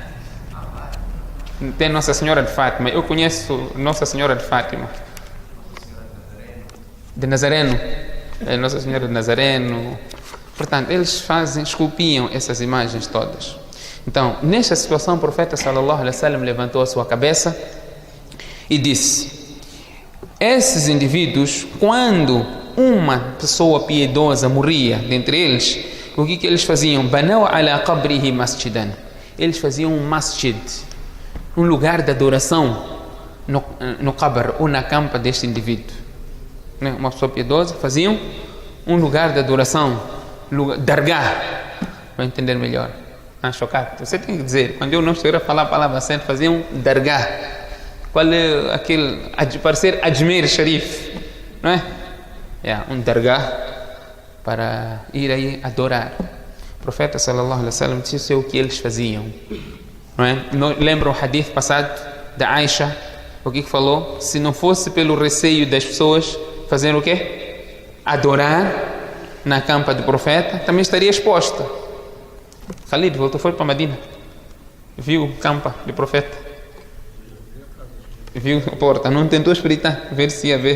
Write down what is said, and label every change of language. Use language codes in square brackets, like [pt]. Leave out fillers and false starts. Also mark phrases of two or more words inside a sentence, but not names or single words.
[pt] Tem Nossa Senhora de Fátima. Eu conheço Nossa Senhora de Fátima de Nazareno, Nossa Senhora de Nazareno. Portanto, eles esculpiam essas imagens todas. Então, nesta situação, o profeta [ar] صلى الله عليه وسلم [pt] levantou a sua cabeça e disse: esses indivíduos, quando uma pessoa piedosa morria dentre eles, o que eles faziam? [ar] بنوا على قبره مسجدا. [pt] Eles faziam um masjid, um lugar de adoração no qabr, ou na campa deste indivíduo. Uma pessoa piedosa, faziam um lugar de adoração, dargah, para entender melhor. Chocado. Você tem que dizer, quando eu não estiver a falar a palavra certa, faziam dargah. Qual é aquele, parecer Ajmer Sharif, não é? Um dargah para ir aí adorar. O profeta [ar] صلى الله عليه وسلم [pt] disse isso é o que eles faziam, não é? Lembram o hadith passado da Aisha? O que falou? Se não fosse pelo receio das pessoas fazerem o quê? Adorar na campa do profeta, também estaria exposta. Khalid foi para Medina, viu a campa do profeta, viu a porta, não tentou espreitar, ver se ia ver.